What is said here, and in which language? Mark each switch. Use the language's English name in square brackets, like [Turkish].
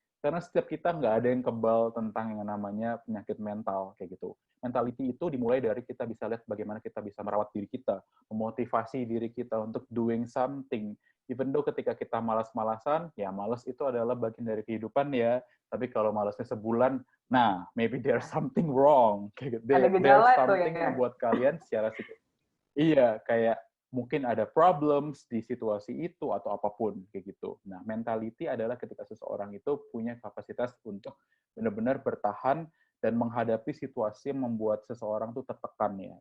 [Indonesian] Karena setiap kita nggak ada yang kebal tentang yang namanya penyakit mental kayak gitu. Mentality itu dimulai dari kita bisa lihat bagaimana kita bisa merawat diri kita, memotivasi diri kita untuk [English] doing something. Even though [Indonesian] ketika kita malas-malasan, ya malas itu adalah bagian dari kehidupan ya. Tapi kalau malasnya sebulan, nah [English] maybe there's something wrong. [Indonesian] Ada [English] There's [Indonesian] gejala tuh [English] something [Indonesian] ya. yang membuat kalian secara iya kayak mungkin ada problems di situasi itu atau apapun kayak gitu. Nah, mentality adalah ketika seseorang itu punya kapasitas untuk benar-benar bertahan dan menghadapi situasi yang membuat seseorang tuh tertekan ya.